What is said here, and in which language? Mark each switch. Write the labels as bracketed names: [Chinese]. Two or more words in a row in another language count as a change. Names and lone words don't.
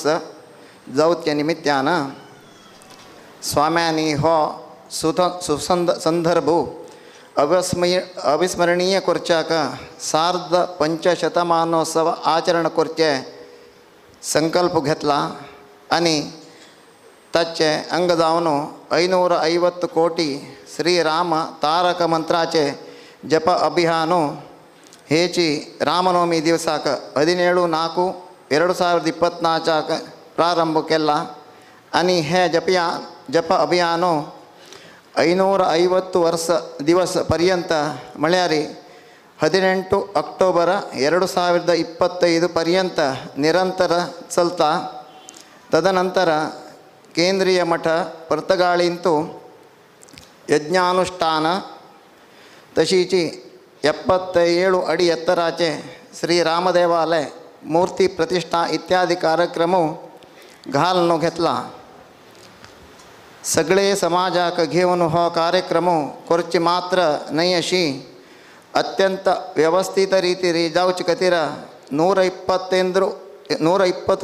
[Konkani] जावच्या निमित्तानं स्वाम्यांनी हो संदर्भ अविस्मरणीय करच्याक सार्ध पंचशतमानोत्सव आचरण करचे संकल्प घेतला आणि ताचे अंग जावन 550 कोटी श्रीराम तारक मंत्राचे जप अभियान हेची रामनवमी दिवसाक 17/4/2024 प्रारंभ केला आणि हे जप अभियान 550 दिवस पर्यंत म्हळ्यार 18 ಅಕ್ಟೋಬರ್ 2025 ಪರ್ಯಂತ ನಿರಂತರ ಚಲ್ತಾ. ತದನಂತರ ಕೇಂದ್ರೀಯ ಮಠ ಪರ್ತಗಾಳಿಂತೂ यज्ञानुष्ठान तशीची 77 अडी एत्तराचे श्री रामदेवालय मूर्ती प्रतिष्ठा इत्यादी कार्यक्रम घालून घेतला. सगळे समाजाक घेऊन हो कार्यक्रम करची मात्र नाही अशी अत्यंत व्यवस्थित रीती जावची खातीर 120